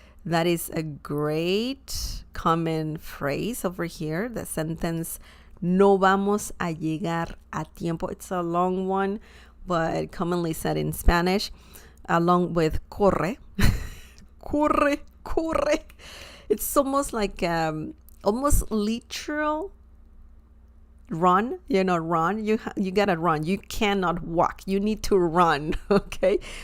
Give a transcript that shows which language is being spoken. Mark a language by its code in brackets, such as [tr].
[en] That is a great common phrase over here. The sentence, [es] no vamos a llegar a tiempo. [en] It's a long one, but commonly said in Spanish, along with corre. [es] Corre, corre. [en] It's almost like almost literal run, run. You gotta run. You cannot walk. You need to run, okay?